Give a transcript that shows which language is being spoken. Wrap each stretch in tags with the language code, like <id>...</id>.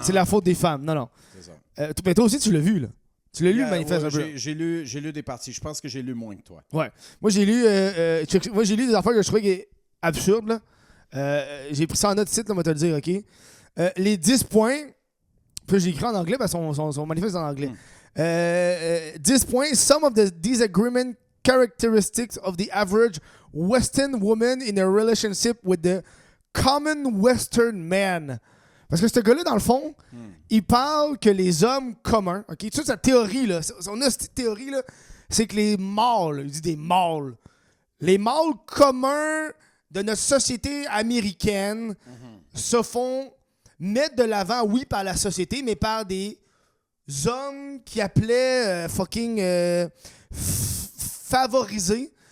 <fr>C'est la faute des femmes. Non. C'est ça. Mais toi aussi, tu l'as vu, là. Tu l'as lu, le manifeste un peu. J'ai lu des parties. Je pense que j'ai lu moins que toi. Ouais. Moi, j'ai lu des affaires que je trouvais absurdes, là. J'ai pris ça en note site, là, on va te le dire, OK? Les 10 points, puis j'ai écrit en anglais, parce que son manifeste est en anglais.</fr> <en>10 points, some of the disagreement characteristics of the average Western woman in a relationship with the common Western man.</en> <fr>Parce que ce gars-là, dans le fond, il parle que les hommes communs, OK? Toute sa théorie, là, cette théorie, là, c'est que les mâles, il dit des mâles, les mâles communs de notre société américaine se font mettre de l'avant, oui, par la société, mais par des hommes qui appelaient favorisés.</fr>